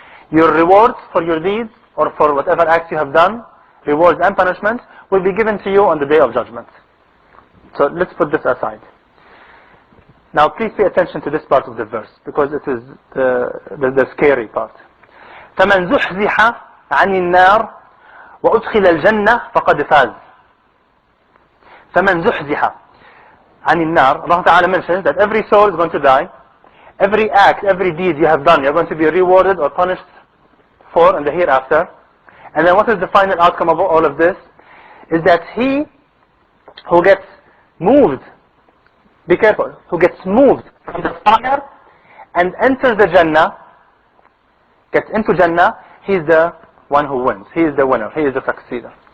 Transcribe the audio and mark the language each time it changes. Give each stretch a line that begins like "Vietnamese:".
English: Your rewards for your deeds or for whatever acts you have done, rewards and punishments, will be given to you on the day of judgment. So let's put this aside. Now please pay attention to this part of the verse, because it is the scary part.
Arabic: فمن زحزح عن النار وأدخل الجنة فقد فاز. فمن زحزح عن النار,
English: Allah Ta'ala mentions that every soul is going to die. Every act, every deed you have done, you're going to be rewarded or punished for in the hereafter. And then what is the final outcome of all of this? Is that he who gets moved, be careful, who gets moved from the fire and enters the Jannah, gets into Jannah, he's the one who wins. He is the winner. He is the succeeder.